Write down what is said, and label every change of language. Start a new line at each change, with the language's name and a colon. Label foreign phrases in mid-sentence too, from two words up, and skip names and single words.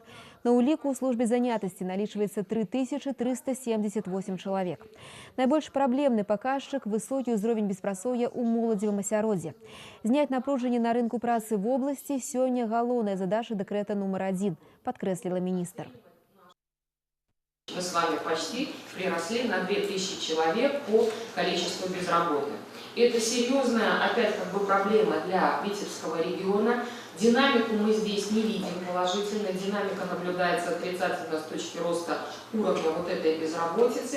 Belarusian: На ўліку ў службе занятасці налічваецца 3378 чалавек. Найбольш праблемны паказчык – высокі ўзровень беспрацоўя ў моладзевым асяроддзі. Зняць напружанне на рынку працы
Russian: в области
Belarusian: сёння галоўная задача дэкрэта нумар 1, падкрэсліла міністр.
Russian: Мы с вами почти приросли на 2000 человек по количеству безработных. И это серьезная, опять проблема для Витебского региона. Динамику мы здесь не видим положительно. Динамика наблюдается отрицательно с точки роста уровня вот этой безработицы.